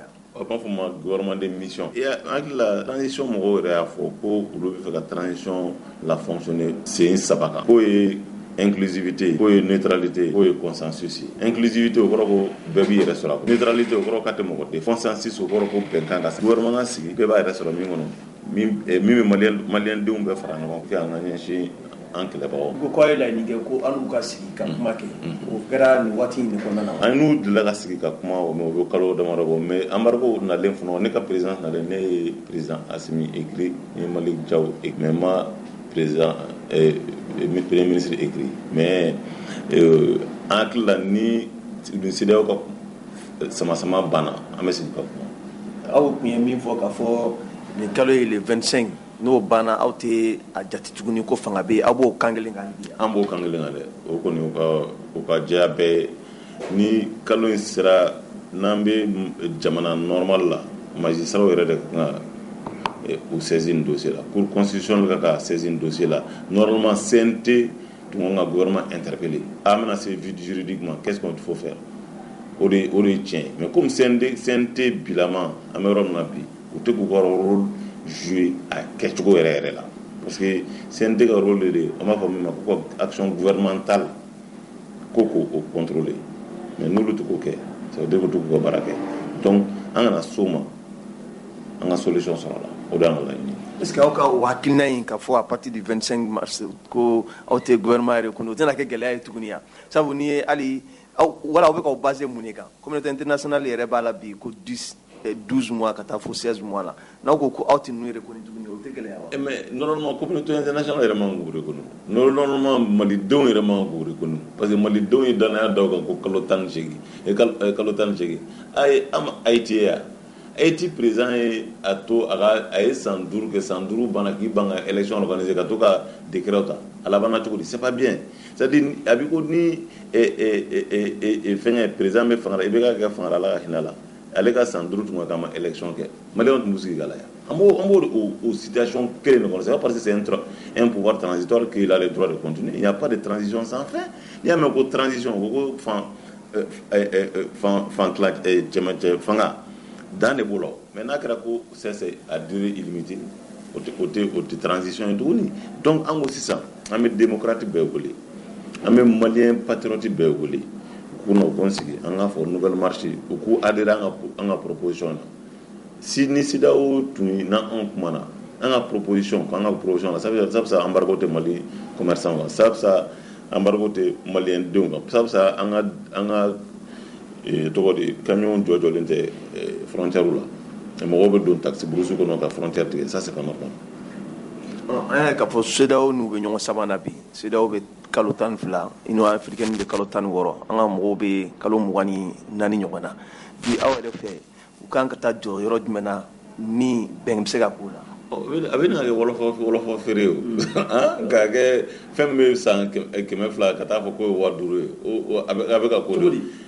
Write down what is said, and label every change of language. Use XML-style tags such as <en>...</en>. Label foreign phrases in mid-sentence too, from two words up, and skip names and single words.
<bm>o b'a fɔ ma</bm> <fr>gouvernement de mission</fr> <bm>et hakili la transition mɔgɔw yɛrɛ y'a fɔ ko olu bɛ fɛ ka transition la fonctionner sen 3 kan k'o ye inclusivité k'o ye neutralité k'o ye consensus ye inclusivité o kɔrɔ ko bɛɛ b'i yɛrɛ sɔrɔ a kɔnɔ neutralité o kɔrɔ ka tɛ mɔgɔ den consensus o kɔrɔ ko bɛnkan ka se gouvernement ka sigi bɛɛ b'a yɛrɛ sɔrɔ min kɔnɔ min bɛ maliyɛndenw bɛɛ fara ɲɔgɔn kan an ka ɲɛsin an kɛlɛbagaw. ko k'aw ye laɲini kɛ ko an n'u ka sigi ka kuma kɛ o kɛra nin waati in de kɔnɔna na. an n'u delila ka sigi ka kuma o bɛ kalo damadɔ bɔ</bm> <fr>mais embargo</fr> <bm>nalen fana ne ka président nalen ne ye président Asimi écrit ne ye Malick Diaw écrit mais ma</bm> <fr>président premier ministre écrit mais</fr> <bm>an hakili la ni CEDEAO ka sama banna an bɛ sigi ka kuma. aw tun ye min fɔ k'a fɔ nin kalo ye le 25 n'o banna aw tɛ a jate tuguni ko fanga bɛ yen aw b'o kan kelen kan bi. an b'o kan kelen kan dɛ o kɔni o ka diya bɛɛ ni kalo in sera n'an bɛ jamana normal la magistrats yɛrɛ de kan ka u saisir nin dossier la</bm> <fr>cour constitutionnelle</fr> <bm>ka saisir nin dossier la normalement CNT tun kan ka</bm> <fr>gouvernement interpeller</fr> <bm>a bɛna se</bm> <fr>vide juridiquement qu'est-ce qu'il faut faire</fr> <bm>o de ye tiɲɛ</bm> <fr>mais comme</fr> <bm>CNT bilama an bɛ yɔrɔ min na bi u tɛ k'u ka</bm> <fr>rôle jouer</fr> <bm>a kɛcogo yɛrɛ la</bm> <fr>parce que</fr> <bm>CNT ka rôle de an b'a fɔ min ma ko ka</bm> <fr>action gouvernementale</fr> <bm>ko k'o contrôler mais n'olu tɛ k'o kɛ</bm> <fr>ça veut dire que</fr> <bm>u tɛ k'u ka baara kɛ donc an kana s'o ma an ka solution sɔrɔ a la o de y'an ka laɲini.</bm> <fr>est-ce que</fr> <bm>aw ka o hakilina in ka fɔ</bm> <fr>à partir du 25 mars</fr> <bm>ko aw tɛ gouvernement yɛrɛ kɔnɔ o tɛna kɛ gɛlɛya ye tuguni yan sabu ni ye hali wala aw bɛ k'aw basé mun de kan</bm> <fr>communauté internationale</fr> <bm>yɛrɛ b'a la bi ko 12 mois ka taa fo 16 mois la n'aw ko ko aw tɛ ninnu reconnu tuguni o tɛ gɛlɛya wa.</bm> <fr>mais normalement communauté internationale</fr> <bm>yɛrɛ man k'u reconnu normalement malidenw yɛrɛ man k'u reconnu</bm> <fr>parce que</fr> <bm>malidenw ye danaya da o kan ko kalo 18 kalo 18 a ye Haïti ye yan Haïti président ye a to a ye san 5 kɛ san 5 banna k'i ban ka</bm> <fr>élection organiser</fr> <bm>ka to ka décret ta a labanna cogo di</bm> <fr>c'est pas bien c'est-à-dire</fr> <bm>a bɛ ko ni fɛngɛ président bɛ fanga la i bɛ ka kɛ fanga la ka hinɛ la ale ka san 5 tun ka ma élection kɛ maliyɛnw tun b'u sigi ka lajɛ an b'o situation kelen de kɔnɔ</bm> <fr>c'est pas parce que c'est un pouvoir transitoire qu'il a le droit de continuer il n'y a pas de transition sans fin</fr> <bm>n'i y'a mɛn ko transition ko fanga dan de b'o la mais n'a kɛra ko</bm> <fr>c'est à durée illimitée</fr> <bm>o tɛ transition ye tuguni donc an ko sisan an bɛ démocrate bɛɛ wele an bɛ maliyɛn patriote bɛɛ wele k'u k'an sigi an k'a fɔ</bm> <fr>nouvelle marche</fr> <bm>u k'u adhérer an ka proposition na si ni CEDEAO tun n'an kumana an ka proposition la</bm> <fr>ça veut dire embargo</fr> <bm>tɛ Mali commerçant kan</bm> <fr>ça veut dire embargo</fr> <bm>tɛ maliyɛn denw kan</bm> <fr>ça veut dire</fr> <bm>an ka tɔgɔ de camion jɔjɔlen tɛ frontière la mɔgɔw bɛ don</bm> <fr>taxi brousse</fr> <bm>kɔnɔ ka frontière tigɛ</bm> <fr>ça c'est pas normal.</fr> <bm>an y'a ye k'a fɔ CEDEAO n'u bɛ ɲɔgɔn sabanan bi CEDEAO bɛ kalo 12 Union africaine bɛ kalo 16 an ka mɔgɔw bɛ kalo 24 ɲɔgɔn na bi aw yɛrɛ fɛ u kan ka taa jɔ yɔrɔ jumɛn na ni bɛn bɛ se ka k'u la. a bɛ na kɛ wɔlɔfɔ feere o k'a kɛ fɛn min bɛ san 200 ka taa fɔ ko ye 500 ye a bɛ ka ko de</bm>